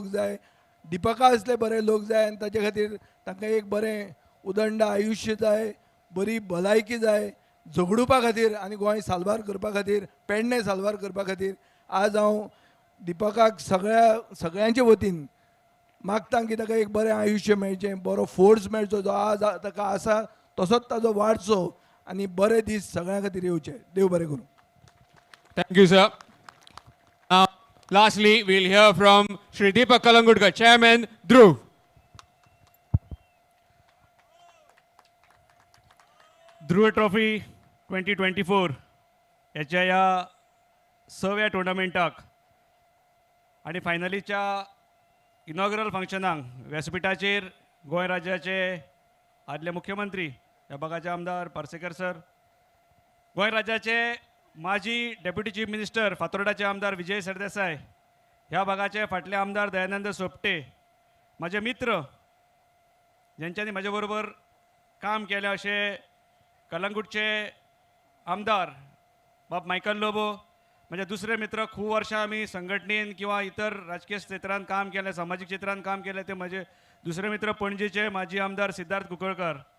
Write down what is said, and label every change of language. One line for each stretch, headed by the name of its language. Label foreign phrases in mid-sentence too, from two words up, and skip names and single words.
Konkani: जाय दिपका असले बरे लोक जाय आनी ताचे खातीर तांकां एक बरें उदंड आयुश्य जाय बरी भलायकी जाय झगडुपा खातीर आनी गोंय साल्वार करपा खातीर पेडणें साल्वार करपा खातीर आज हांव दिपकाक सगळ्यांचे वतीन मागता की ताका एक बरें आयुश्य मेळचें बरो फोर्स मेळचो जो आज ताका आसा तसोच ताजो वाडचो आनी बरे दीस सगळ्यां खातीर येवचे देव बरें करूं
English: Thank you, sir. Now, lastly, we'll hear from Shri Deepak Kalangudkar, Chairman, Dhruv.
Konkani: ध्रुव ट्रॉफी 2024 याच्या या 6व्या टुर्नामेंटाक आणि फायनलीच्या इनॉग्रल फंक्शनाक व्यासपीठाचेर गोंय राज्याचे आदले मुख्यमंत्री ह्या भागाचे आमदार पार्सेकर सर गोंय राज्याचे माजी
English: deputy chief minister
Konkani: फातोर्डाचे आमदार विजय सरदेसाय ह्या भागाचे फाटले आमदार दयानंद सोपटे माझे मित्र ज्यांच्यांनी माझ्या बरोबर काम केलें असे कलंगूटचे आमदार बाब मायकल लोबो माझे दुसरे मित्र खूब वर्षां आमी संघटनेन किंवा इतर राजकीय क्षेत्रांत काम केलें सामाजीक क्षेत्रांत काम केलें ते माझे दुसरे मित्र पणजेचे माजी आमदार सिद्धार्थ कुंकळकर